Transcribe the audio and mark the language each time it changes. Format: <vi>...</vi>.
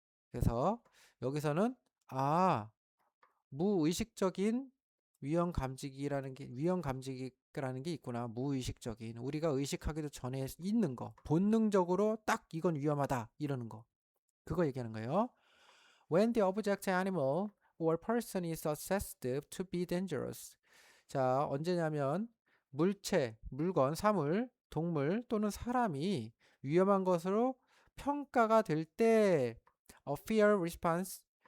<ko>그래서 여기서는 무의식적인 위험 감지기라는 게 있구나. 무의식적인 우리가 의식하기도 전에 있는 거, 본능적으로 딱 이건 위험하다 이러는 거. 그거 얘기하는 거예요.</ko> <en>When the object, animal or person is assessed to be dangerous.</en> <ko>자, 언제냐면 물체, 물건, 사물, 동물 또는 사람이 위험한 것으로 평가가 될 때</ko> <en>a fear response.</en>